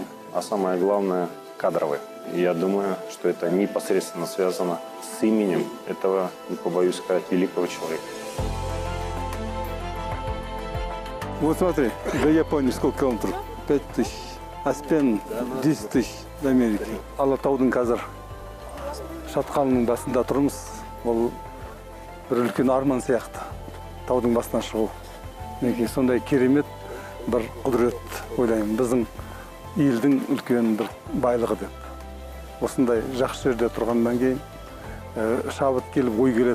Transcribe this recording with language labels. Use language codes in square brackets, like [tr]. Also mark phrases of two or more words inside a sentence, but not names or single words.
[ru] А самое главное – кадровый. И я думаю, что это непосредственно связано с именем этого, не побоюсь сказать, великого человека. Вот смотри, до Японии сколько километров? 5000. Аспен 10 000 до Америки. [kk] Алатаудың қазір шатқалының басында тұрмыз. Ол бір үлкен арман сияқты. Таудың басына шығу. Неге сондай керемет бір құдірет ойлаймын. Біздің елдің үлкен бір байлығы деп. Осындай жақсы жерде тұрғаннан кейін шабыт келіп ой келеді.